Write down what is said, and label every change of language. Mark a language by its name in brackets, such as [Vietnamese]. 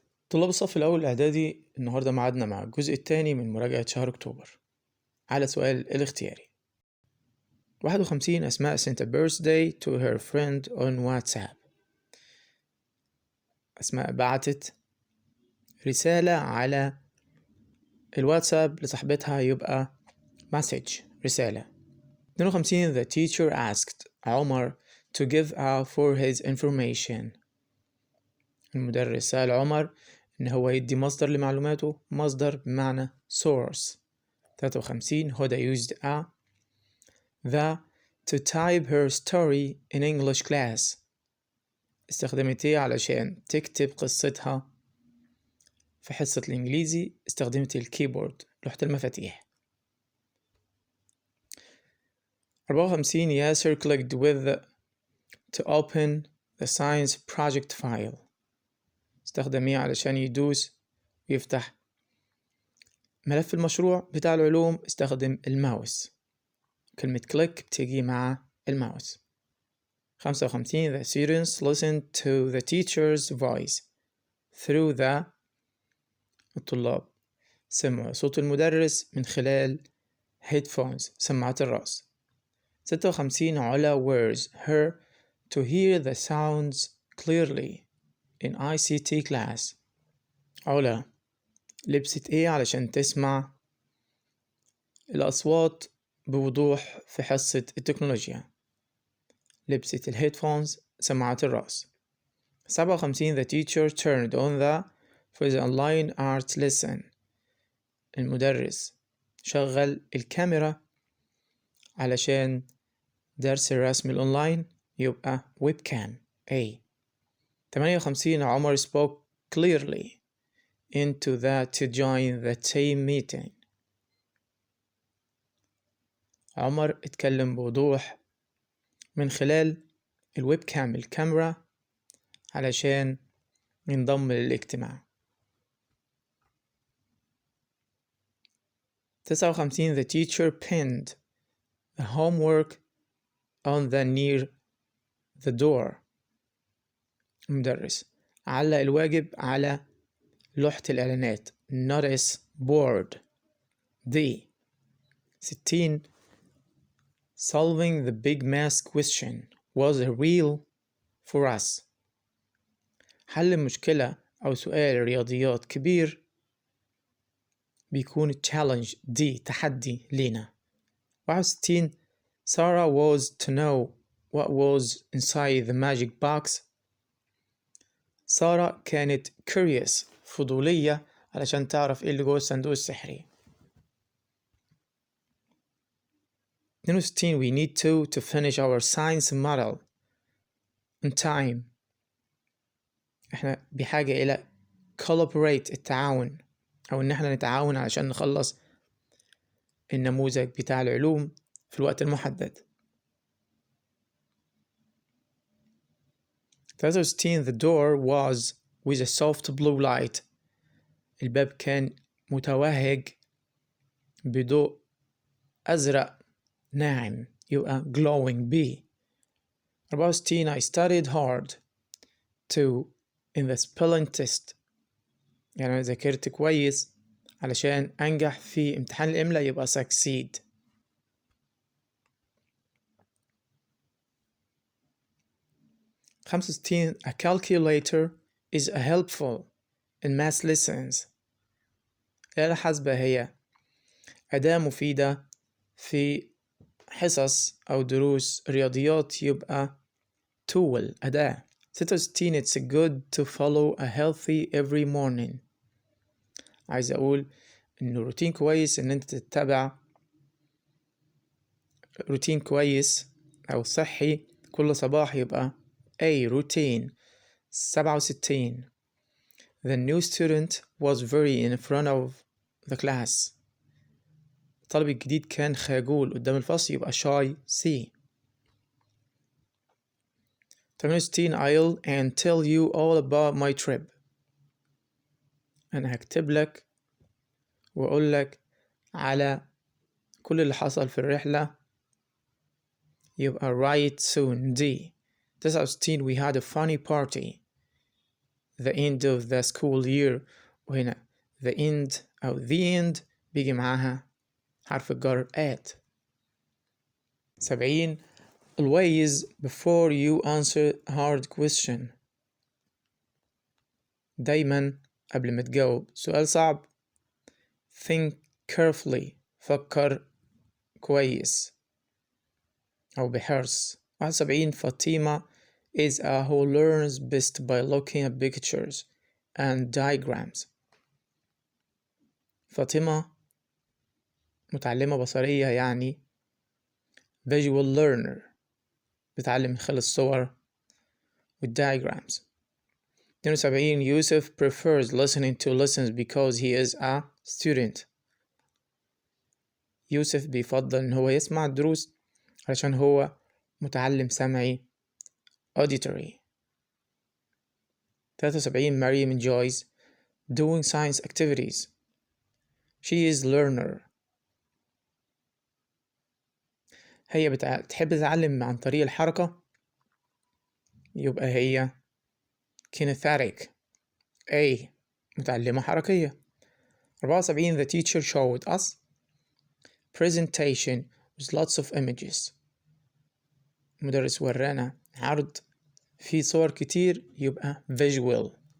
[Arabic] طلاب الصف الأول الإعدادي النهاردة معادنا مع الجزء الثاني من مراجعة شهر أكتوبر على سؤال الاختياري. [English] 51 أسماء sent a birthday to her friend on WhatsApp. [Arabic] أسماء بعتت رسالة على الواتساب لصاحبتها يبقى message رسالة. [English] 52 the teacher asked عمر to give out for his information. [Arabic] المدرس سأل عمر إن هو يدي مصدر لمعلوماته، مصدر بمعنى source. [English] 53 هدى used a the to type her story in English class. [Arabic] استخدمت ايه علشان تكتب قصتها في حصة الإنجليزي؟ استخدمت الكيبورد، لوحة المفاتيح. [English] 54 ياسر clicked with to open the science project file. [Arabic] استخدم ايه علشان يدوس ويفتح ملف المشروع بتاع العلوم؟ استخدم الماوس، كلمة click بتيجي مع الماوس. [English] 55 the students listened to the teacher's voice through the [Arabic] الطلاب سمعوا صوت المدرس من خلال [English] headphones [Arabic] سماعات الرأس. [English] 56 علا wears her to hear the sounds clearly in ICT class. [Arabic] علا لبست ايه علشان تسمع الأصوات بوضوح في حصة التكنولوجيا؟ لبست الهيدفونز سماعات الرأس. [English] 57 the teacher turned on for the online art lesson. [Arabic] المدرس شغل الكاميرا علشان درس الرسم الأونلاين يبقى webcam A. [English] 58 عمر spoke clearly into to join the team meeting. [Arabic] عمر اتكلم بوضوح من خلال الويب كام الكاميرا علشان ينضم للاجتماع. [English] 59 the teacher pinned the homework on the near the door. [Arabic] المدرس علق الواجب على لوحة الإعلانات notice board D. [English] 60 solving the big math question was a real for us. [Arabic] حل مشكلة أو سؤال رياضيات كبير بيكون challenge دي تحدي لينا. [English] 61 Sarah was to know what was inside the magic box. [Arabic] سارة كانت curious فضولية علشان تعرف ايه اللي جوه الصندوق السحري. [English] 62 we need to finish our science model in time. [Arabic] احنا بحاجة إلى collaborate التعاون أو إن احنا نتعاون علشان نخلص النموذج بتاع العلوم في الوقت المحدد. [English] 63 the door was with a soft blue light. [Arabic] الباب كان متوهج بضوء أزرق ناعم يبقى glowing B. [English] 64 I studied hard in the spelling test. [Arabic] يعني أنا ذاكرت كويس علشان أنجح في امتحان الإملاء يبقى succeed. [English] 65 a calculator is helpful in math lessons. [Arabic] الآلة الحاسبة هي أداة مفيدة في حصص أو دروس رياضيات يبقى tool أداة. [English] 66 it's good to follow a healthy every morning. [Arabic] عايز أقول إنه روتين كويس إن أنت تتبع روتين كويس أو صحي كل صباح يبقى A routine. [English] 67 the new student was very in front of the class. [Arabic] الطالب الجديد كان خجول قدام الفصل يبقى shy C. [English] 68 I'll and tell you all about my trip. [Arabic] أنا هكتب لك وأقول لك على كل اللي حصل في الرحلة يبقى [English] write soon D. 69 we had a funny party. the end of the school year، [Arabic] وهنا [English] the end أو the end [Arabic] بيجي معاها حرف الجر [English] at. 70 always before you answer a hard question. [Arabic] دايما قبل ما تجاوب سؤال صعب [English] think carefully، [Arabic] فكر كويس أو بحرص. [English] 71 فاطمة is a who learns best by looking at pictures and diagrams. [Arabic] فاطمة متعلمة بصرية، يعني [English] visual learner، [Arabic] بتعلم من خلال الصور والdiagrams. [English] 72 يوسف prefers listening to lessons because he is a student. [Arabic] يوسف بيفضل إن هو يسمع الدروس علشان هو متعلم سمعي auditory. [English] 73 مريم enjoys doing science activities. She is learner. [Arabic] هي بتحب تتعلم عن طريق الحركة، يبقى هي kinesthetic. A متعلمة حركية. [English] 74 the teacher showed us presentation with lots of images. [Arabic] مدرس ورانا عرض فيه صور كتير، يبقى visual.